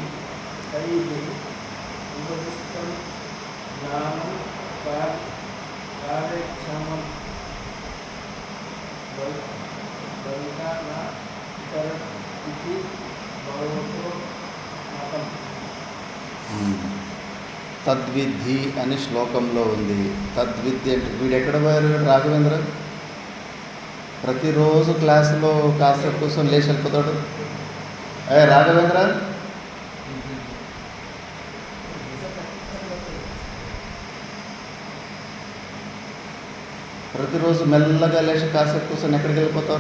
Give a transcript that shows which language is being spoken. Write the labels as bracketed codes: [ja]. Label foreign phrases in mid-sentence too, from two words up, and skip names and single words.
[sa] उपदिष्टं ज्ञानं कार्यक्षमं बलिता न इतरत् इति भगवतो मतं. [te] తద్విద్ధి అని శ్లోకంలో ఉంది. తద్విద్ధి అంటే వీడు ఎక్కడ పోయారు రాఘవేంద్ర? ప్రతిరోజు క్లాసులో కాసేపు కూర్చొని లేచి వెళ్ళిపోతాడు. రాఘవేంద్ర ప్రతిరోజు మెల్లగా లేచి కాసేపు కూర్చొని ఎక్కడికి వెళ్ళిపోతావురా?